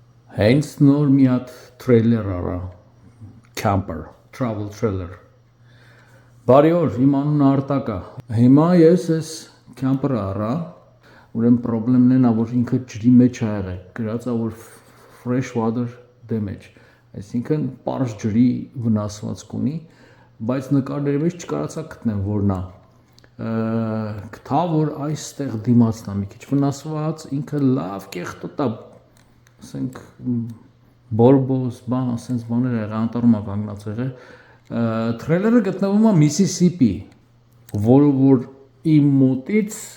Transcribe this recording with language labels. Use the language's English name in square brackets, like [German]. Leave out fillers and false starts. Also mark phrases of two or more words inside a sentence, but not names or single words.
[Armenian] Hence նոր մի հատ trailer արա, [English] camper, travel trailer։ [Armenian] Բարի օր, իմ անունը Արտակ է։ Հիմա ես այս camper-ը առա, ուրեմն պրոբլեմն է նա, որ ինքը ջրի մեջ է եղել, գրած է որ [English] fresh water damage, [Armenian] այսինքն պարզ ջրի վնասվածք ունի, բայց նկարների մեջ չկարողացա գտնեմ որն է։ Գտա որ այստեղ դիմացն է մի քիչ վնասված, ինքը լավ կեղտոտ է, ասենք բորբոս, բան, ասենց բաներ եղել, անտառում է կանգնած եղել։ Թրեյլերը գտնվում է Միսիսիպի, որը որ իմ մոտից